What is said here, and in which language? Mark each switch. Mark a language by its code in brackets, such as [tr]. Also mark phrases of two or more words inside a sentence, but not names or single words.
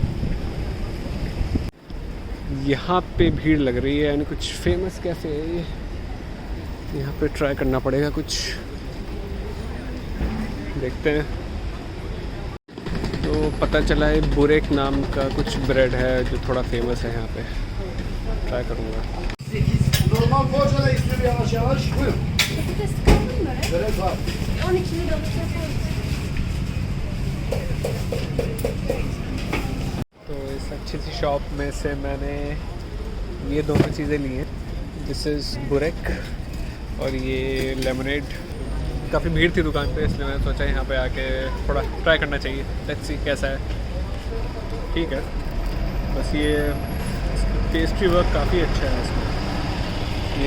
[hi] यहाँ पे भीड़ लग रही है, यानी कुछ फेमस कैफ़े है ये। यहाँ पे ट्राई करना पड़ेगा कुछ, देखते हैं। तो पता चला है बुरेक नाम का कुछ ब्रेड है जो थोड़ा फेमस है यहाँ पे। ट्राई करूँगा। [tr] Normal poğaçada istiyor yavaş yavaş. Buyurun. Börek var. 12 lira. [hi] अच्छी सी शॉप में से मैंने ये दोनों चीज़ें ली हैं। [en] this is [hi] बुरेक और ये लेमनेड। काफ़ी भीड़ थी दुकान पे, इसलिए मैंने सोचा यहाँ पे आके थोड़ा ट्राई करना चाहिए। [en] let's see [hi] कैसा है। ठीक है, बस ये [en] pastry work [hi] काफ़ी अच्छा है इसमें।